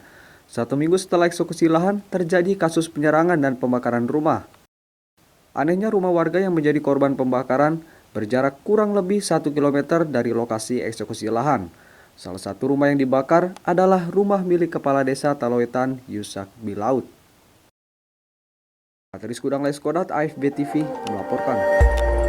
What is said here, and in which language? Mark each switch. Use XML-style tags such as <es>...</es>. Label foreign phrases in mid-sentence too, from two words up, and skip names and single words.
<id>1 minggu setelah eksekusi lahan, terjadi kasus penyerangan dan pembakaran rumah. Anehnya rumah warga yang menjadi korban pembakaran berjarak kurang lebih 1 km dari lokasi eksekusi lahan. Salah satu rumah yang dibakar adalah rumah milik Kepala Desa Taloetan Yusak Bilaut. Patrice Kudang Leskodat, AFB TV melaporkan.</id>